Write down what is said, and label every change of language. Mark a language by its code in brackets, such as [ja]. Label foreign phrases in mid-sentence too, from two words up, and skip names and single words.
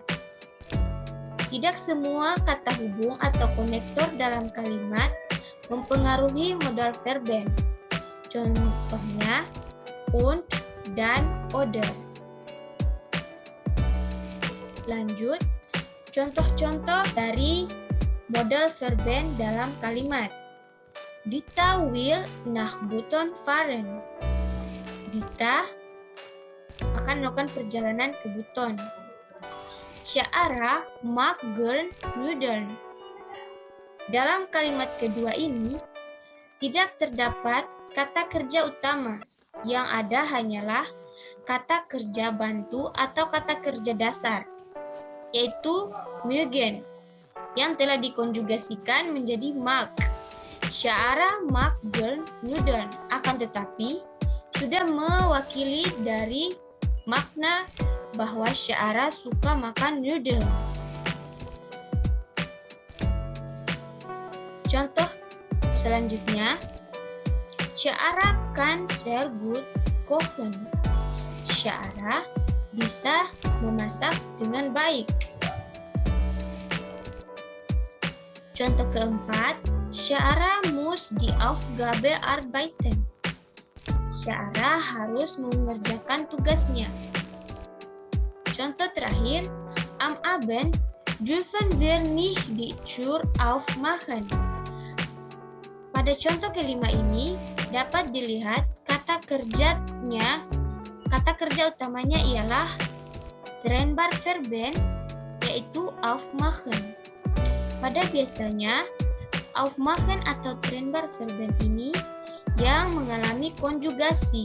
[id] Tidak semua kata hubung atau konektor dalam kalimat mempengaruhi [de] modal verben. [id] Contohnya, und dan oder. Lanjut, contoh-contoh dari [de] modal verben [id] dalam kalimat. [de] Dita will nach Buton fahren. [id] Dita akan melakukan perjalanan ke Buton. [de] Sya'ara mag gern Nudeln. [id] Dalam kalimat kedua ini, tidak terdapat kata kerja utama. Yang ada hanyalah kata kerja bantu atau kata kerja dasar, yaitu mögen, yang telah dikonjugasikan menjadi mag. [de] Sya'ara mag gern Nudeln, [id] akan tetapi sudah mewakili dari makna bahwa Sya'ara suka makan noodle. Contoh selanjutnya, [de] Sya'ara kann sehr gut kochen. [id] Sya'ara bisa memasak dengan baik. Contoh keempat, [de] Syara muss die Aufgabe arbeiten. [id] Syara harus mengerjakan tugasnya. Contoh terakhir, [de] am Abend dürfen wir nicht die Tür aufmachen. [id] Pada contoh kelima ini dapat dilihat kata kerja utamanya ialah [de] trennbar verben, [id] yaitu aufmachen. Pada biasanya, aufmachen atau [de] trennbar verben [id] ini yang mengalami konjugasi.